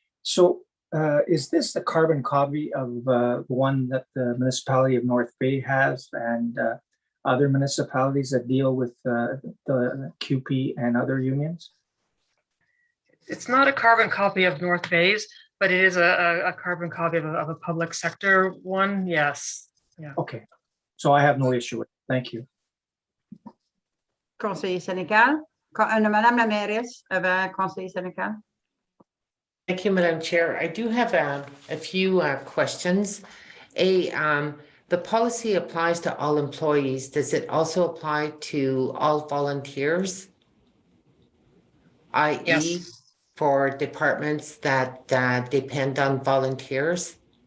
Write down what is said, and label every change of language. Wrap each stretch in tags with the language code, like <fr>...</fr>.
<en>So is this the carbon copy of the one that the municipality of North Bay has and other municipalities that deal with the QP and other unions? It's not a carbon copy of North Bay's, but it is a carbon copy of a public sector one. Yes. Yeah. Okay, so I have no issue with it. Thank you.</en> <fr>Conseiller Sénécal. Madame la mairesse, avant Conseiller Sénécal.</fr> <en>Thank you, Madam Chair. I do have a few questions. The policy applies to all employees. Does it also apply to all volunteers? i.e. Yes. for departments that depend on volunteers?</en>